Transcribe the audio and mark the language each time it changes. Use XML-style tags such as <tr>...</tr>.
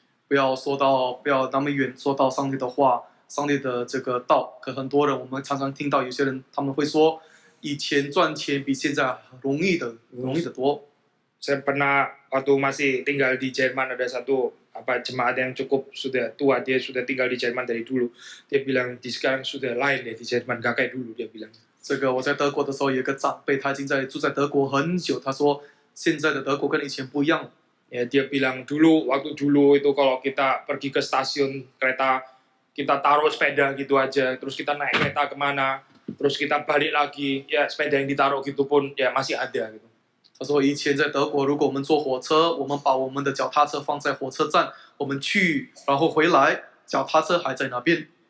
<zh>不要那么远说到上帝的话，上帝的这个道。可很多人，我们常常听到有些人他们会说，以前赚钱比现在容易的多。</zh> <id>Saya pernah waktu masih tinggal di Jerman ada satu jemaat yang cukup sudah tua, dia sudah tinggal di Jerman dari dulu. Dia bilang di sekarang sudah lain ya di Jerman, gak kayak dulu dia bilang.</id> <zh>这个我在德国的时候有一个长辈，他已经住在德国很久，他说现在的德国跟以前不一样。</zh> <id>Ya, dia bilang waktu dulu itu kalau kita pergi ke stasiun kereta, kita taruh sepeda gitu aja, terus kita naik kereta kemana, terus kita balik lagi, ya sepeda yang ditaruh gitu pun ya masih ada gitu.</id> <zh>他说以前在德国，如果我们坐火车，我们把我们的脚踏车放在火车站，我们去然后回来，脚踏车还在那边。</zh>